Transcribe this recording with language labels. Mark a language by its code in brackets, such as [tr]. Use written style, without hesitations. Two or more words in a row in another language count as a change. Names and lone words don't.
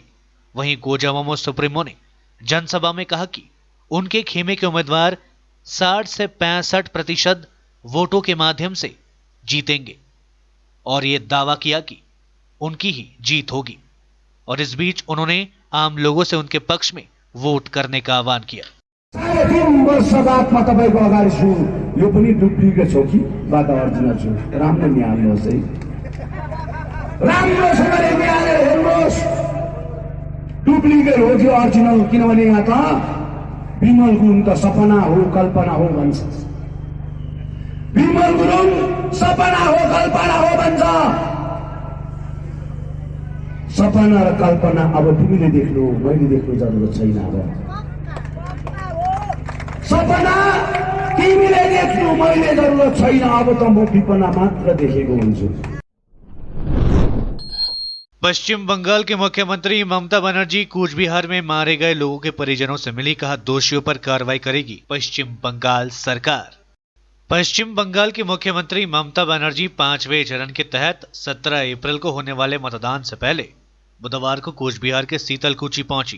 [hi] वहीं गोजा मोमो सुप्रीमो ने जनसभा में कहा कि उनके खेमे के उम्मीदवार 60 से 65% वोटों के माध्यम से जीतेंगे और ये दावा किया कि उनकी ही जीत होगी। और इस बीच उन्होंने आम लोगों से उनके पक्ष में वोट करने का आह्वान किया। [ne] 3 वर्ष बादमा तपाईको अगाडि छु, यो पनि डुप्लिकेट हो कि बात अर्जिनल छु, राम्रो निहाल्नुहोस् है, राम्रोसँगले निहालेर हेर्नुहोस् डुप्लिकेट हो कि अर्जिनल। किनभने यहाँ त बिमल गुरुङ त सपना हो कल्पना हो भन्छ, बिमल गुरुङ सपना हो कल्पना हो भन्छ। सपना र कल्पना अब तिमीले देख्नु मैले देख्नु जरुरत छैन। अब सपना तिमीले देख्नु मैले जरुरत छैन, अब त म विपना मात्र देखेको हुन्छु। [hi] पश्चिम बंगाल के मुख्यमंत्री ममता बनर्जी कूच बिहार में मारे गए लोगों के परिजनों से मिली, कहा दोषियों पर कार्रवाई करेगी पश्चिम बंगाल सरकार। पश्चिम बंगाल की मुख्यमंत्री ममता बनर्जी 5वें चरण के तहत 17 अप्रैल को होने वाले मतदान से पहले बुधवार को कूच बिहार के सीतलकुची पहुंची।